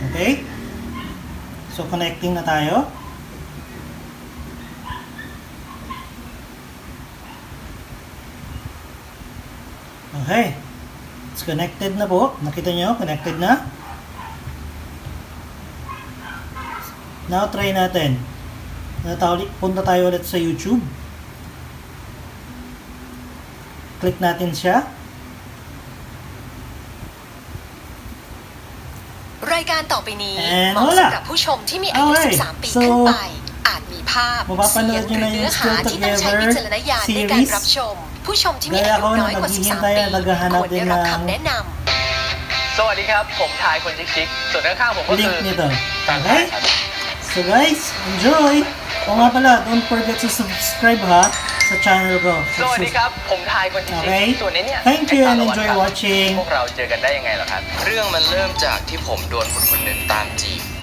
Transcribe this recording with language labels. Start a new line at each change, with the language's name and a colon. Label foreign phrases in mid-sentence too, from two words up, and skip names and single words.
Filipino: Okay? So, connecting na tayo. Okay.
English: It's connected
Filipino: na po. Nakita nyo? Connected na. Now, try natin. Punta tayo ulit sa YouTube. Click natin siya.
Thai: รายการต่อไปนี้เหมาะสำหรับผู้ชมที่มีอายุ 13 ปีขึ้นไป อาจมีภาพ เสียง หรือเนื้อหาที่ต้องใช้วิจารณญาณในการรับชม ผู้ชมที่มีอายุน้อยกว่า 13 ปีควรได้รับคำแนะนำ สวัสดีครับ ผมทายคนชิคๆส่วนข้างๆผมก็คือ
Filipino: Link nito.
Thai: ทางไทย
English: Okay?
Thai: ครับ
English: So guys, enjoy!
Filipino: O nga pala,
English: don't forget to subscribe
Filipino: ha sa channel ko.
Thai: สวัสดีครับ ผมทายคนชิค
English: Okay?
Thai: ๆส่วนในเนี่ย
English: Thank you
Thai: ไอ้
English: and
Thai: สารวัตร
English: enjoy
Thai: ครับ
English: watching.
Thai: พวกเราเจอกันได้ยังไงเหรอครับ เรื่องมันเริ่มจากที่ผมโดนคนคนหนึ่งตามจีบ